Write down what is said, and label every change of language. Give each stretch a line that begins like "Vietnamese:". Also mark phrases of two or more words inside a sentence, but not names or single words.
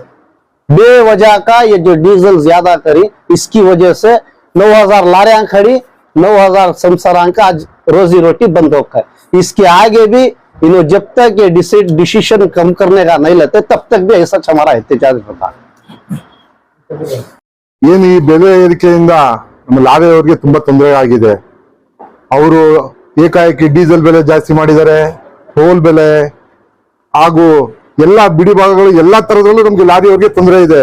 Hindi: बेवजह का ये जो डीजल ज्यादा करी इसकी वजह से 9,000 लारियां खड़ी, 9,000 संसारां का आज रोजी रोटी बंद हो गए. इसके आगे भी इन्हों जब तक ये डिसीजन कम करने का नहीं लेते तब तक भी ऐसा हमारा एहतजाज होता.
Kannada: ಏನು ಈ ಬೆಲೆ ಏರಿಕೆಯಿಂದ ನಮ್ಮ ಲಾರಿಯವರಿಗೆ ತುಂಬಾ ತೊಂದರೆ ಆಗಿದೆ. ಅವರು ಏಕಾಏಕಿ ಡೀಸೆಲ್ ಬೆಲೆ ಜಾಸ್ತಿ ಮಾಡಿದ್ದಾರೆ, ಟೋಲ್ ಬೆಲೆ ಹಾಗೂ ಎಲ್ಲಾ ಬಿಡಿ ಭಾಗಗಳು ಎಲ್ಲಾ ತರದಲ್ಲೂ ನಮ್ಗೆ ಲಾರಿಯವರಿಗೆ ತೊಂದರೆ ಇದೆ.